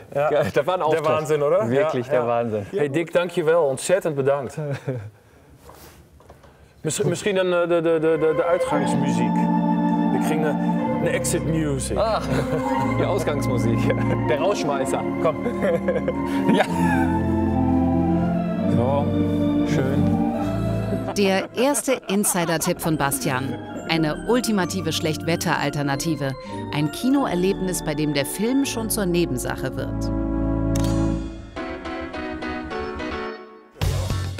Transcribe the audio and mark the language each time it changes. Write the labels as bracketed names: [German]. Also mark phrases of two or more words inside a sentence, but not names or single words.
[German] Ja. Ja, das war ein Auftritt. Der Wahnsinn, oder? Wirklich Ja, der ja. Wahnsinn. Hey Dick, [Dutch] dankjewel. Ontzettend bedankt. Misschien de uitgangsmuziek. We kregen een [English] exit music. [German] Ach, die Ausgangsmusik. Der Rausschmeißer. Komm. Ja. So, schön. Der erste Insider-Tipp von Bastian. Eine ultimative Schlechtwetter-Alternative. Ein Kinoerlebnis, bei dem der Film schon zur Nebensache wird.